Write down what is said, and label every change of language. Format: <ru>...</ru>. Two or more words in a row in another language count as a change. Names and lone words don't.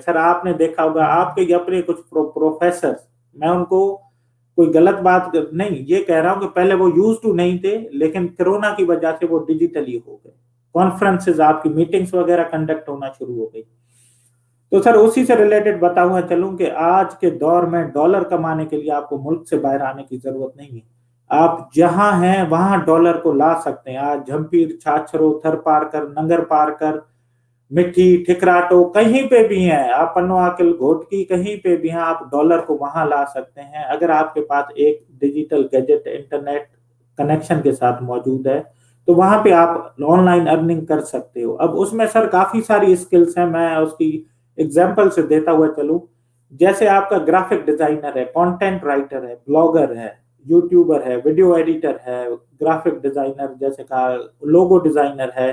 <ur>سر آپ نے دیکھا ہوگا آپ کے اپنے کچھ پروفیسر، میں ان کو کوئی غلط بات نہیں یہ کہہ رہا ہوں کہ پہلے وہ</ur> <en>used to</en> <ur>نہیں تھے لیکن کورونا کی وجہ سے وہ ڈیجیٹلی ہو گئے، کانفرنسز آپ کی میٹنگز وغیرہ کنڈکٹ ہونا شروع ہو گئی. تو سر اسی سے ریلیٹڈ بتاؤں گا چلوں کہ آج کے دور میں ڈالر کمانے کے لیے آپ کو ملک سے باہر آنے کی ضرورت نہیں ہے، آپ جہاں ہیں وہاں ڈالر کو لا سکتے ہیں. آج جھمپیر، چھاچھرو، تھر پارکر، ننگر پارکر, مٹھی، ٹھکراٹو کہیں پہ بھی ہیں آپ, پنو عاقل، گھوٹکی کہیں پہ بھی ہیں، آپ ڈالر کو وہاں لا سکتے ہیں اگر آپ کے پاس ایک</ur> <en>digital gadget internet connection</en> <ur>کے ساتھ موجود ہے، تو وہاں پہ آپ</ur> <en>online earning</en> <ur>کر سکتے ہو. اب اس میں سر کافی ساری اسکلز ہیں، میں اس کی ایگزامپل سے دیتا ہوا چلوں. جیسے آپ کا</ur> <en>graphic designer</en> <ur>ہے,</ur> <en>content writer</en> <ur>ہے، بلاگر ہے، یوٹیوبر ہے,</ur> <en>video editor</en> <ur>ہے,</ur> <en>graphic designer</en> <ur>جیسے کہا,</ur> <en>logo designer</en> <ur>ہے.</ur>